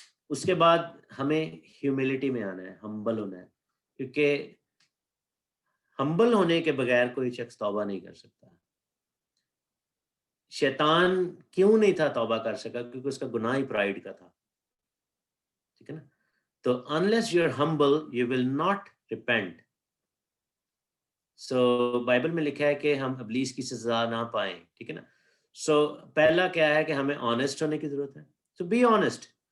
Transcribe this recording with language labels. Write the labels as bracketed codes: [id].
[ur] اس کے بعد ہمیں ہیوملٹی میں آنا ہے، ہمبل ہونا ہے، کیونکہ ہمبل ہونے کے بغیر کوئی شخص توبہ نہیں کر سکتا. شیطان کیوں نہیں تھا توبہ کر سکا؟ کیونکہ اس کا گناہ ہی پرائیڈ کا تھا. [en] تو unless you're humble you will not repent. [ur] So Bible میں لکھا ہے کہ ہم ابلیس کی سزا نہ پائیں, ٹھیک ہے نا. سو پہلا کیا ہے کہ ہمیں آنےسٹ ہونے کی ضرورت ہے. [en] So be honest.